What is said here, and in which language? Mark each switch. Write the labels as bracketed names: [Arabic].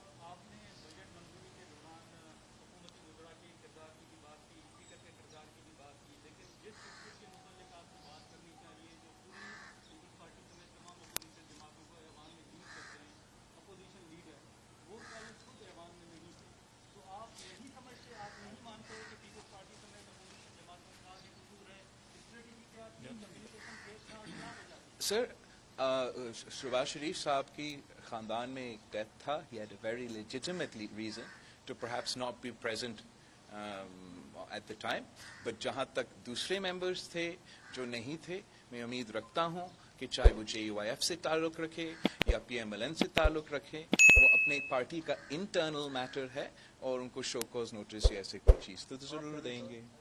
[Urdu] آپ نے بجٹ منظوری کے دوران حکومتی وزراء کے کردار کی بھی بات کی, اسپیکر کے کردار کی بھی بات کی, لیکن جس سلسلے کے متعلق آپ کو بات کرنی چاہیے جو پوری پیپلز پارٹی سمیت تمام اپوزیشن جماعتوں کو ایوان میں لیڈ کرتے ہیں, اپوزیشن لیڈر, وہ کالج خود ایوان میں نہیں تھے. تو آپ نہیں سمجھتے, آپ نہیں مانتے کہ پیپلز پارٹی سمیت اپوزیشن جماعتوں کا یہ قصور ہے, اسٹریٹجی کیا تھی, کمیونیکیشن کیا تھا, کیا وجہ تھی؟ سر, شہباز شریف صاحب کی خاندان میں ایک ڈیتھ تھا. [English] He had a very legitimate reason to perhaps not be present at the time. [Urdu] But جہاں تک دوسرے ممبرز تھے جو نہیں تھے, میں امید رکھتا ہوں کہ چاہے وہ JUIF سے تعلق رکھے یا PMLN سے تعلق رکھے, وہ اپنے پارٹی کا انٹرنل میٹر ہے اور ان کو شو کوز نوٹس یا ایسے کوئی چیز تو ضرور دیں گے.